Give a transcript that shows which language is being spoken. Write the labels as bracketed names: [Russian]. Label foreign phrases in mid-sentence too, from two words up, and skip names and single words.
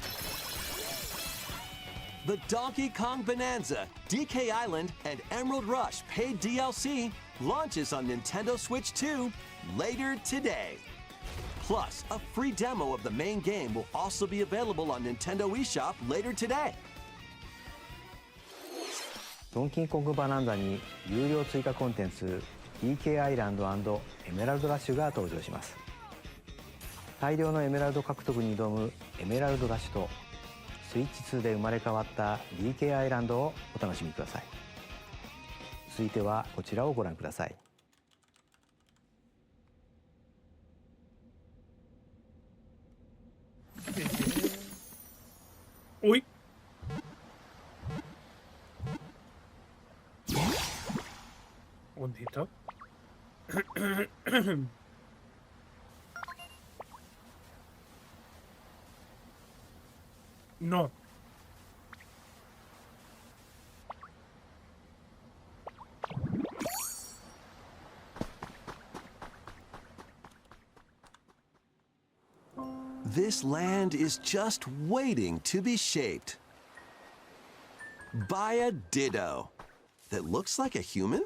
[English] The Donkey Kong Bonanza, DK Island, and Emerald Rush paid DLC launches on Nintendo Switch 2 later today. Plus, a free demo of the main game will also be available on Nintendo eShop later today. [Japanese] ドンキーコングバナンザに有料追加コンテンツ DK アイランド&エメラルドラッシュが登場します。大量のエメラルド獲得に挑むエメラルドラッシュとスイッチ2で生まれ変わった DK アイランドをお楽しみください。続いてはこちらをご覧ください。 [Spanish] おい。¿Dónde está? No. [English] This land is just waiting to be shaped by a ditto that looks like a human?